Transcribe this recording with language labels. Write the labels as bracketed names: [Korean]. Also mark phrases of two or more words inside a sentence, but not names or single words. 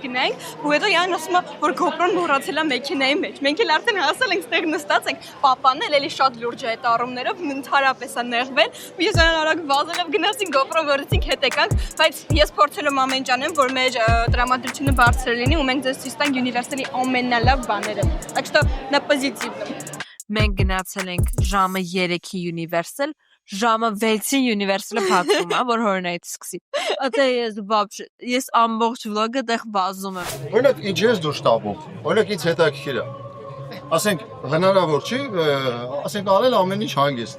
[Armenian] գնանք, ու հետո յան ասում է, որ GoPro-ն մոռացել է մեքենայի մեջ։ Մենք էլ արդեն հասել ենք, ստեղ նստած ենք, պապան էլ էլի շատ լուրջ է այդ առումներով, ընդհանրապես է նեղվել։ Ու ես արագ վազելով գնացինք GoPro վերցինք հետ եկանք, բայց ես փորձել եմ ամեն ինչ անեմ, որ մեր տրամադրությունը բարձր լինի ու մենք ձեզ ցույց տանք Universal-ի ամենալավ բաները։ [Russian] Так что на позитивном։ [Armenian] Մենք գնացել ենք ժամը 3-ի Universal, ժամը 6-ի Universal-ը փակվում է, որ Horror Night սկսի։ Ատե ես ամբողջ վլոգը դեռ վազում եմ։ Օրինակ ինչ ես դու շտաբով։ Օրինակ ինձ հետաքրքիր է։ Ասենք հնարավոր չի, ասենք արել ամեն ինչ հանգիստ։